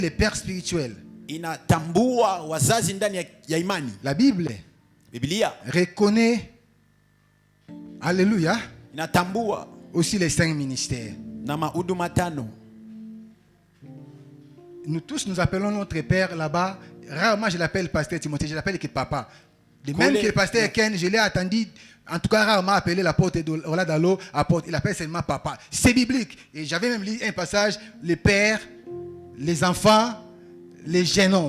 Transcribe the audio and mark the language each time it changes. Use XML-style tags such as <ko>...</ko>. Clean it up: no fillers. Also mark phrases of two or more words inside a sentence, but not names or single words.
<fr>les pères spirituels.</fr> <sw>Inatambua wazazi ndani ya imani.</sw> <fr>La Bible</fr> <sw>Biblia</sw> <fr>reconnaît, alléluia,</fr> <sw>inatambua</sw> <fr>aussi les 5 ministères.</fr> <sw>na mahuduma tano.</sw> <fr>Nous tous nous appelons notre père là-bas. Rarement je l'appelle pasteur Timothée, je l'appelle que papa. De même que le pasteur Ken, je l'ai attendu, en tout cas rarement appelé la porte de Oladalo, il appelle seulement papa. C'est biblique. Et j'avais même lu un passage, les pères, les enfants, les jeunes hommes.</fr>